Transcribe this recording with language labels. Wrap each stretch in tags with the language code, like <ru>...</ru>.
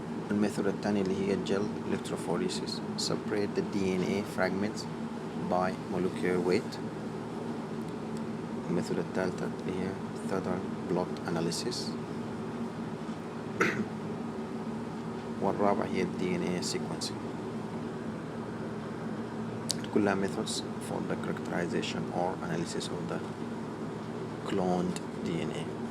<ar>الميثود الثانية اللي هي</ar> <en>gel electrophoresis, separate the DNA fragments by molecular weight.</en> <ar>الميثود الثالثة اللي هي Southern blot analysis. والرابعة هي DNA sequencing.</ar> <en>كلها methods for the characterization or analysis of the cloned DNA.</en>